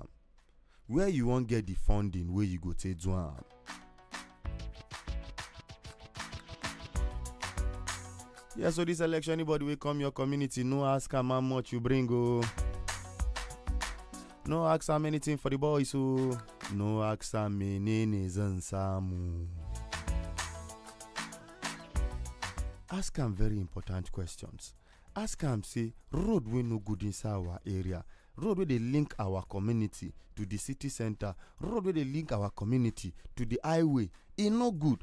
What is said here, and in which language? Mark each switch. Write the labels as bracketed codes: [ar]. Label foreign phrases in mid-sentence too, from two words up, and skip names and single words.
[pcm] Where you wan get the funding where you go take do am? Yeah, so this election, anybody will come your community, no ask am how much you bring, oh. No ask am anything for the boys, oh. No ask am [ha] menene zan samu. [pcm] Ask am very important questions. Ask am say road wey no good inside our area, road wey dey link our community to the city center, road wey dey link our community to the highway, e no good.